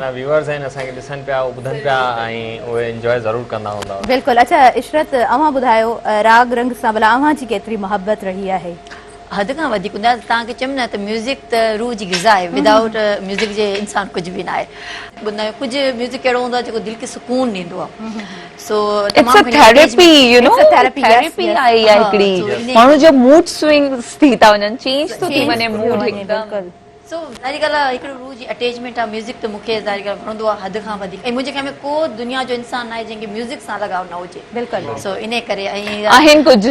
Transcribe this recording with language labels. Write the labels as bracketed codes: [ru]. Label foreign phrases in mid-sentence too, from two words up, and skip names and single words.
[sd] असांजा व्यूअर्स आहिनि असांखे ॾिसनि पिया ॿुधनि पिया ऐं उहे एंजॉय ज़रूरु कंदा हूंदा। बिल्कुलु। अच्छा इशरत, अवां ॿुधायो राग रंग सां भला अवां जी केतिरी मोहबत रही आहे? हद खां वधीक हूंदा, तव्हांखे चयमि न त म्यूज़िक त रूह जी ग़िज़ा आहे, [en] without music [sd] जे इंसान कुझु बि न आहे। ॿुधंदा आहियूं कुझु म्यूज़िक अहिड़ो हूंदो आहे जेको दिलि खे सुकून ॾींदो आहे। सो [en] It's a therapy, you know, It's a therapy, yes, therapy yes. [sd] आहे इहा हिकिड़ी। [en] Yes. [sd] माण्हू जो [en] mood swings [sd] थी था वञनि, चेंज थो थी वञे मूड हिकदमि। बिल्कुलु। सो ज़ाहिरी ॻाल्हि आहे, हिकिड़ो रूह जी अटैचमेंट आहे म्यूज़िक, त मूंखे ज़ाहिरी ॻाल्हि वणंदो आहे हद खां वधीक, ऐं मुंहिंजे ख्याल में को दुनिया जो इंसान आहे जंहिंखे म्यूज़िक सां लगाव न हुजे। बिल्कुलु। सो इन करे ऐं आहिनि कुझु